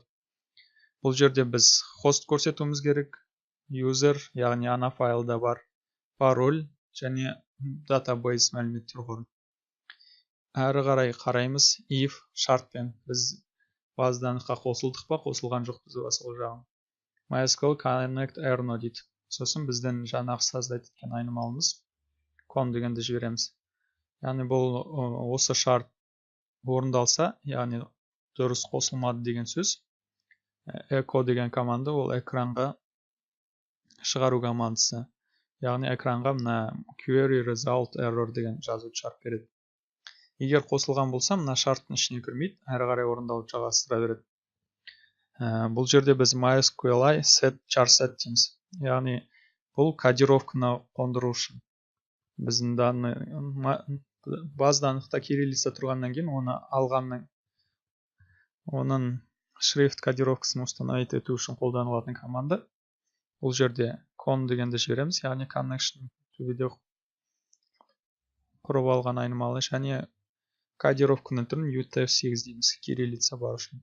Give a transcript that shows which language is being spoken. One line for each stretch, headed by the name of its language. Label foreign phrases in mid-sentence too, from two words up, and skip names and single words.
Kazakh: Бұл жерде біз хост көрсетуіміз керек, user, яғни ана файлда бар, пароль және database мәліметтер қоры. Әрі қарай қараймыз if шартпен. Біз базаданыққа қосылдық па, қосылған жоқпыз ба сол жағын.
English: MySQL connect error дейді.
Kazakh: Сосын біздің жаңағы создать еткен айнымалымыз con дегенді жібереміз. Яғни бұл осы шарт орындалса, яғни дұрыс қосылмады деген сөз. Echo деген команда ол экранға шығару командасы. Яғни экранға мына
English: query result error
Kazakh: деген жазуды шығарып береді. Егер қосылған болса, мына шарттың ішіне кірмейді, әрі қарай орындалып жалғастыра береді. Бұл жерде біз
English: MySQLi set char set
Kazakh: дейміз. Яғни бұл кодировканы қондыру үшін. Біздің базаданықта кириллица тұрғаннан кейін оны алғанның оның шрифт кодировкасын установить ету үшін қолданылатын команда. Бұл жерде con дегенді жібереміз, яғни connection төбеде құрып алған айнымалы және кодировканың түрін UTF-8 дейміз, кириллица бар үшін.